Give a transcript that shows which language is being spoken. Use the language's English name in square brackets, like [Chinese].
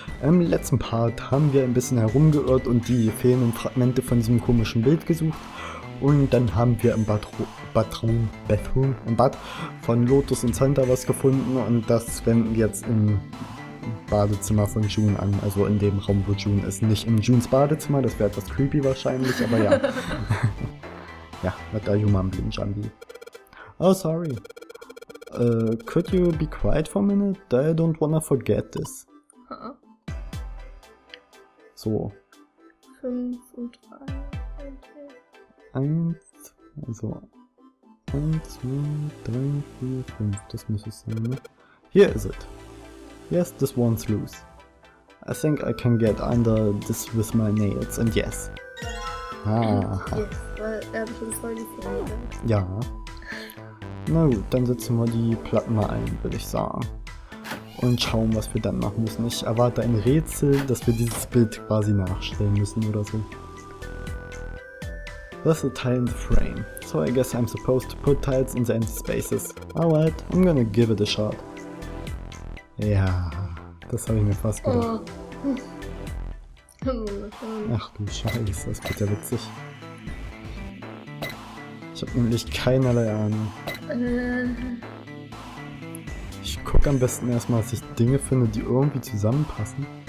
[German] Im letzten Part haben wir ein bisschen herumgeirrt und die fehlenden Fragmente von diesem komischen Bild gesucht. Und dann haben wir im Bad von Lotus und Santa was gefunden, und das wenden wir jetzt im Badezimmer von June an, also in dem Raum, wo June ist. Nicht in Junes Badezimmer, das wäre etwas creepy wahrscheinlich, aber ja. [English] Ja, what are you mumbling, Jambi? Oh, sorry. Could you be quiet for a minute? I don't wanna forget this. So. [German] 5 und 3. Okay. 1, also 1, 2, 3, 4, 5, das muss es sein, ne? [English] Here is it. Yes, this one's loose. I think I can get under this with my nails, and yes. Ah. [German] Yes, weil er hat schon voll die Finger. Ja. Na gut, dann setzen wir die Platten mal ein, würde ich sagen. Und schauen, was wir dann machen müssen. Ich erwarte ein Rätsel, dass wir dieses Bild quasi nachstellen müssen oder so. [English] There's a tile in the frame, so I guess I'm supposed to put tiles in the empty spaces. Alright, I'm gonna give it a shot. [German] Ja, das habe ich mir fast gedacht. Ach du Scheiße, das wird ja witzig. Ich habe nämlich keinerlei Ahnung. Ich gucke am besten erstmal, dass ich Dinge finde, die irgendwie zusammenpassen.